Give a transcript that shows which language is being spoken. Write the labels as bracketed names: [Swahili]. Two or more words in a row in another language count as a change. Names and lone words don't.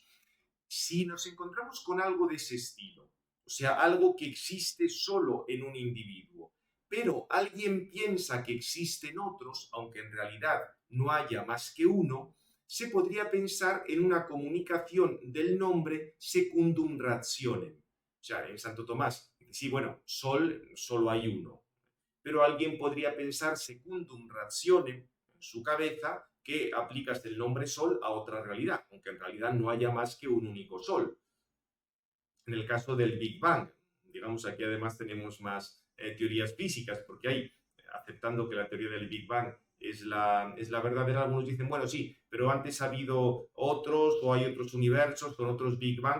[Spanish] Si nos encontramos con algo de ese estilo, o sea, algo que existe solo en un individuo, pero alguien piensa que existen otros, aunque en realidad no haya más que uno, se podría pensar en una comunicación del nombre [Latin] secundum rationem. [Spanish] O sea, en Santo Tomás, sí, bueno, sol solo hay uno, pero alguien podría pensar [Latin] secundum rationem [Spanish] en su cabeza que aplicas el nombre sol a otra realidad, aunque en realidad no haya más que un único sol. En el caso del Big Bang, digamos, aquí además tenemos más teorías físicas, porque hay, aceptando que la teoría del Big Bang es la verdadera, algunos dicen, bueno, sí, pero antes ha habido otros o hay otros universos con otros Big Bangs.